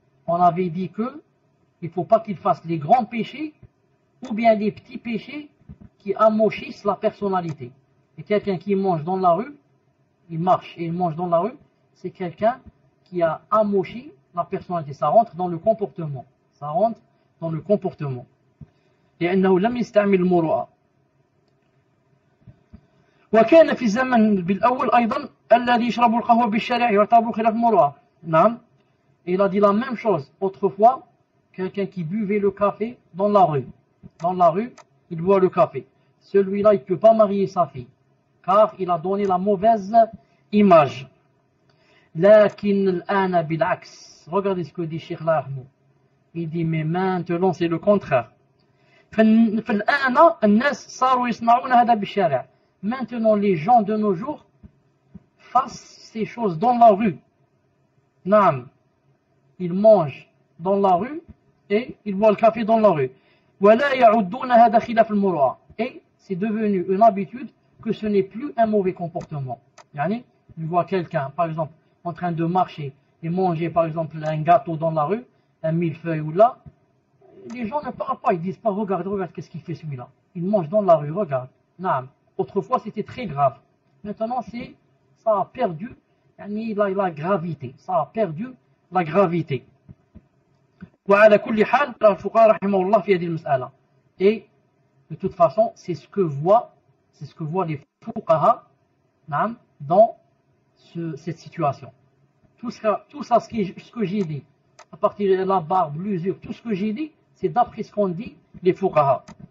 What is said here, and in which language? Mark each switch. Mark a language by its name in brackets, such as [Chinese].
[French] On avait dit que il ne faut pas qu'il fasse les grands péchés ou bien les petits péchés qui amochissent la personnalité. Et quelqu'un qui mange dans la rue, il marche et il mange dans la rue, c'est quelqu'un qui a amochi la personnalité. Ça rentre dans le comportement. Ça rentre dans le comportement. [Arabic] لأنه لم يستعمل المروءة. وكان في الزمن بالأول أيضا الذي يشرب القهوة بالشارع يعتبر خلاف المروءة. نعم. [French] Il a dit la même chose autrefois, quelqu'un qui buvait le café dans la rue. Dans la rue, il boit le café. Celui-là, il ne peut pas marier sa fille, car il a donné la mauvaise image. [Arabic] لكن الآن بالعكس. [French] Regardez ce que dit Cheikh Lahmou. Il dit, mais maintenant c'est le contraire. [Arabic] فالآن الناس صاروا يصنعون هذا بالشارع. [French] Maintenant les gens de nos jours fassent ces choses dans la rue. [Arabic] نعم. [French] Ils mangent dans la rue et ils boivent le café dans la rue. [Arabic] ولا يعدون هذا خلاف المروءة. [French] Et c'est devenu une habitude que ce n'est plus un mauvais comportement. Yani, tu vois quelqu'un, par exemple, en train de marcher et manger, par exemple, un gâteau dans la rue, un millefeuille ou là, les gens ne parlent pas, ils disent pas, regarde, qu'est-ce qu'il fait celui-là. Il mange dans la rue, regarde. Naam. Autrefois, c'était très grave. Maintenant, ça a perdu [Arabic] يعني [French] la gravité, ça a perdu la gravité. [Arabic] وعلى كل حال الفقهاء رحمه الله في هذه المسألة. [French] Et de toute façon, c'est ce que voient les fuqaha dans cette situation. Tout ça, ce que j'ai dit, à partir de la barbe, l'usure, tout ce que j'ai dit, c'est d'après ce qu'ont dit les fuqaha.